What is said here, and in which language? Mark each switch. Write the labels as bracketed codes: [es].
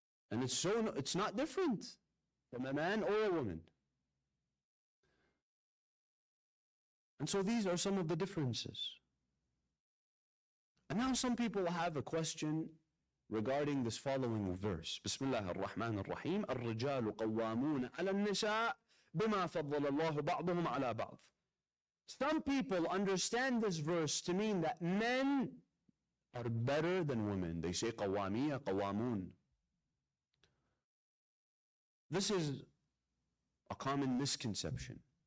[en] And it's not different from a man or a woman. And so these are some of the differences. And now some people have a question regarding this following verse. Bismillah ar-Rahman ar-Rahim. [ar] الرجال قوامون على النساء بما فضل الله بعضهم على بعض. [en] Some people understand this verse to mean that men are better than women. They say قوامية, قوامون. This is a common misconception.